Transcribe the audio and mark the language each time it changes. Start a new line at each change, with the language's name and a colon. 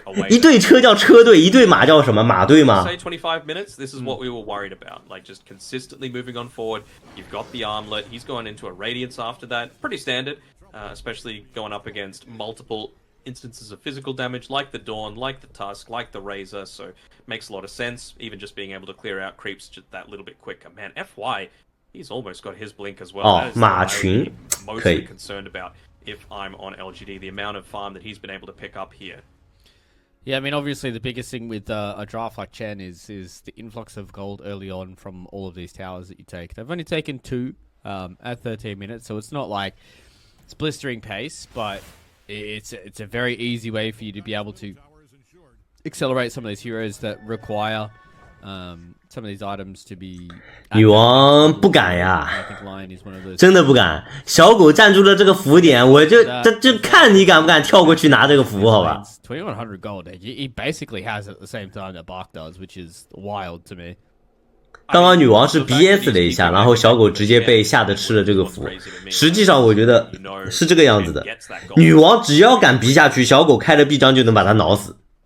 Chinese: 一队车叫车队，一队马叫什么？马队吗？
English: 25 minutes. This is what we were worried about. Like just consistently moving on forward. You've got the armlet. He's going into a radiance after that. Pretty standard, especially going up against multiple. Instances of physical damage like the Dawn, like the Tusk, like the Razor, so makes a lot of sense. Even just being able to clear out creeps just that little bit quicker. Man, FY, he's almost got his blink as well.
Chinese: Oh, 马群
English: mostly concerned about if I'm on LGD, the amount of farm that he's been able to pick up here. Yeah, I mean, obviously the biggest thing with a draft like Chen is the influx of gold early on from all of these towers that you take. They've only taken 2 at 13 minutes, so it's not like it's blistering pace, but it's a very easy way for you to be able to accelerate some of these heroes that require some of these items to be.
Chinese: 女王不敢呀，真的不敢。小狗站住了这个符点，我就看你敢不敢跳过去拿这个符，好吧
English: ？2100 gold, he basically has at the same time that Bark does, which is wild to me.
Chinese: 刚刚女王是 BS 了一下，然后小狗直接被吓得吃了这个符。实际上我觉得是这个样子的，女王只要敢逼下去，小狗开了臂章就能把它挠死。